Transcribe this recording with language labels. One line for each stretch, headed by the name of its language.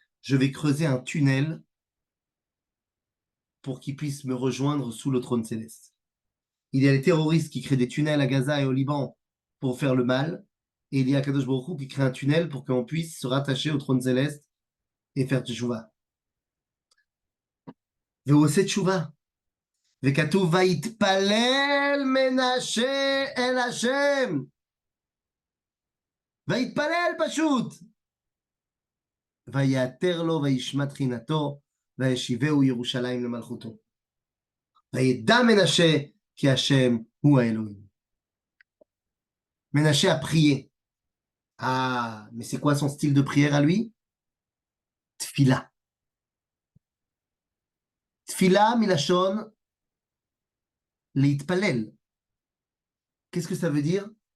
French: Je vais creuser un tunnel pour qu'ils puissent me rejoindre sous le trône céleste. Il y a les terroristes qui créent des tunnels à Gaza et au Liban pour faire le mal. Et il y a Kadosh Baruch Hu qui crée un tunnel pour qu'on puisse se rattacher au trône céleste et faire teshuvah.
Hebrew: ועושה תשובה. וכתוב, ויתפלל מנשה אל השם. ויתפלל פשוט. ויעתר לו וישמע תחינתו, וישיבהו ירושלים למלכותו. וידע מנשה כי השם הוא האלוהים.
French: Ménaché a prié. Ah, mais c'est quoi son style de prière à lui? Tfila. Tfila, milachon, להתפלל. Qu'est-ce que ça veut dire?